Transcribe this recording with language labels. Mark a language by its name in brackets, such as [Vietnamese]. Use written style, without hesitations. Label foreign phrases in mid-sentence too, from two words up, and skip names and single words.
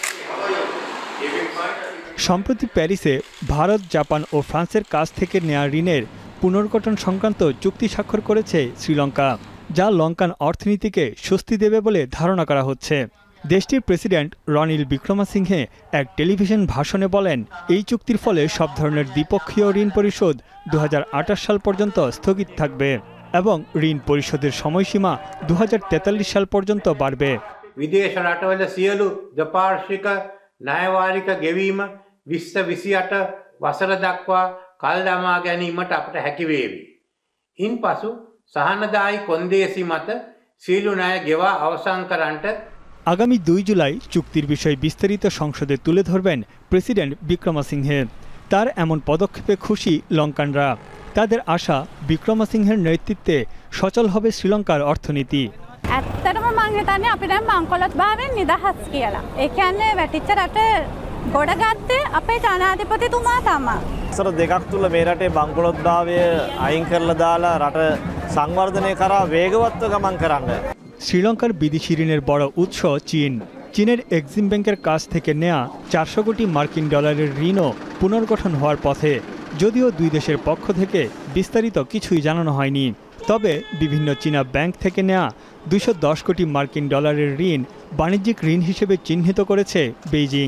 [Bangla] সম্প্রতি প্যারিসে ভারত, জাপান ও ফ্রান্সের কাছ থেকে নেওয়া ঋণের পুনর্গঠন সংক্রান্ত চুক্তি স্বাক্ষর করেছে শ্রীলঙ্কা, যা লঙ্কান অর্থনীতিকে স্বস্তি দেবে বলে ধারণা করা হচ্ছে। দেশটির প্রেসিডেন্ট রনিল বিক্রমাসিংহে এক টেলিভিশন ভাষণে বলেন, এই চুক্তির ফলে সব ধরনের দ্বিপক্ষীয় ঋণ পরিশোধ 2028 সাল পর্যন্ত স্থগিত থাকবে এবং ঋণ পরিশোধের সময়সীমা 2043 সাল পর্যন্ত বাড়বে। [Sinhala] විදේශ රටවල සියලු දෙපාර්ශ්වික ණයවාරික ගෙවීම 2028 වසර දක්වා කල් දමා ගැනීමට අපට හැකි වේවි. ඉන්පසු සහනදායි කොන්දේසි මත සියලු ණය ගෙවා අවසන් කරන්නට [Bangla] আগামী 2 জুলাই চুক্তির বিষয়ে বিস্তারিত সংসদে তুলে ধরবেন প্রেসিডেন্ট বিক্রমাসিংহে। তার এমন পদক্ষেপে খুশি লঙ্কানরা। তাদের আশা বিক্রমাসিংহের নেতৃত্বে সচল হবে শ্রীলঙ্কার অর্থনীতি। [Sinhala] ඇත්තටම මං හිතන්නේ අපිට මංකොලොත් භාවයෙන් නිදහස් කියලා. ඒ කියන්නේ වැටිච්ච රට ගොඩගත්තේ අපේ ජනාධිපතිතුමා තමයි. සර දෙකක් තුල මේ රටේ බංකොලොත්භාවය අයින් කරලා දාලා රට සංවර්ධනය කරා වේගවත්ව ගමන් කරන්න। [Bangla] শ্রীলঙ্কার বিদেশি ঋণের বড় উৎস চীন। চীনের এক্সিম ব্যাংকের কাছ থেকে নেওয়া 400 কোটি মার্কিন ডলারের ঋণও পুনর্গঠন হওয়ার পথে, যদিও দুই দেশের পক্ষ থেকে বিস্তারিত কিছুই জানানো হয়নি। তবে বিভিন্ন চীনা ব্যাংক থেকে নেওয়া 210 কোটি মার্কিন ডলারের ঋণ বাণিজ্যিক ঋণ হিসেবে চিহ্নিত করেছে বেইজিং।